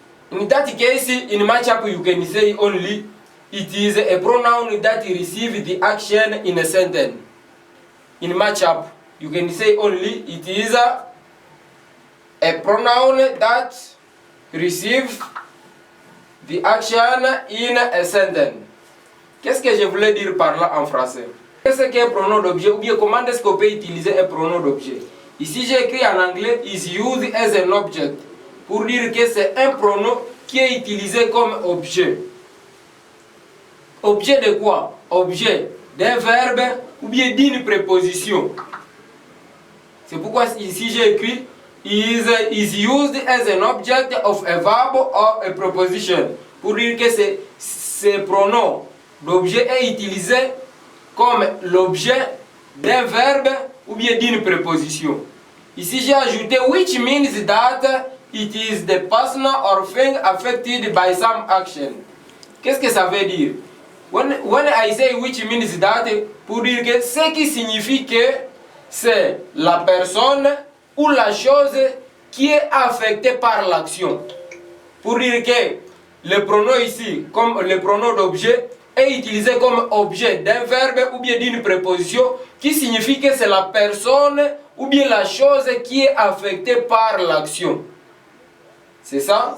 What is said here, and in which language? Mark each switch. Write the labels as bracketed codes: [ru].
[en] In that case, in matchup, you can say only it is a pronoun that receives the action in a sentence. In matchup, you can say only it is a pronoun that receives the action in a sentence. [fr] Qu'est-ce que je voulais dire par là en français? Qu'est-ce qu'un pronom d'objet ou bien comment est-ce qu'on peut utiliser un pronom d'objet? Ici j'ai écrit en anglais [en] is used as an object [fr] pour dire que c'est un pronom qui est utilisé comme objet. Objet de quoi? Objet d'un verbe ou bien d'une préposition. C'est pourquoi ici j'ai écrit [en] is used as an object of a verb or a preposition. [fr] Pour dire que ce pronom d'objet est utilisé comme l'objet d'un verbe ou bien d'une préposition. Ici j'ai ajouté [en] which means that it is the person or thing affected by some action. [fr] Qu'est-ce que ça veut dire? [en] When I say which means that, [fr] pour dire que ce qui signifie que c'est la personne ou la chose qui est affectée par l'action. Pour dire que le pronom ici, comme le pronom d'objet, est utilisé comme objet d'un verbe ou bien d'une préposition qui signifie que c'est la personne ou bien la chose qui est affectée par l'action. C'est ça?